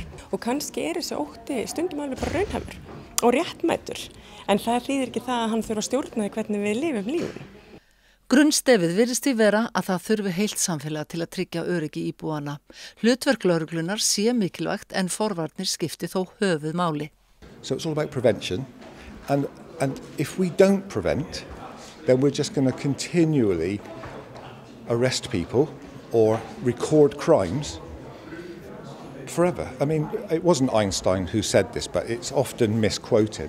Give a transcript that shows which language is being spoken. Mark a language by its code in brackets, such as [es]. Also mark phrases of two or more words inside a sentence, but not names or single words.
[is] Og kannski er þessi ótti stundum alveg bara raunhæfur og réttmætur, en það þýðir ekki það að hann þurfa að stjórna því hvernig við lifum lífinu. Grunnstefið virðist því vera að það þurfi heilt samfélag til að tryggja öryggi íbúana. Hlutverk lögreglunar sé mikilvægt en forvarnir skipti þó höfuðmáli. [en] So it's all about prevention and if we don't prevent, then we're just going to continually arrest people or record crimes forever. I mean, it wasn't Einstein who said this, but it's often misquoted.